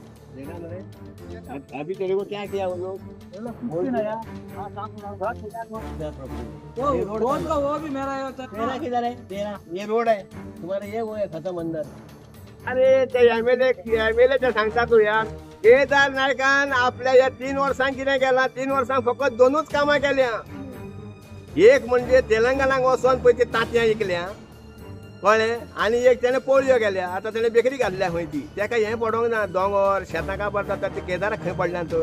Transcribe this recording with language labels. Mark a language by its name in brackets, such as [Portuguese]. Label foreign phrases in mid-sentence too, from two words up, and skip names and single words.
[Hindi] देखा मैंने, अभी तेरे को क्या किया वो लोग? कुछ नहीं यार। हाँ, काम करो, घर ठेका दो। वो रोड का वो भी मेरा है होता है। तेरा किधर है? तेरा ये रोड है, तुम्हारा ये वो है खत्म अंदर। [Konkani] अरे ते एमएलए सांगता तू यार, केदार नायकान आपल्या या 3 वर्सांक कितें केलां? 3 वर्सांक फकत 2च कामां केल्या. एक म्हणजे तेलंगणाक वचोन पळय ती तांतयां विकल्या, कळ्ळें? आनी एक तेणें पोळयो केल्या. आतां तेणें बेकरी घातल्या खंय ती. ताका हें पडोंक ना, दोंगर शेतां काबारता ते केदाराक खंय पडल्या तर.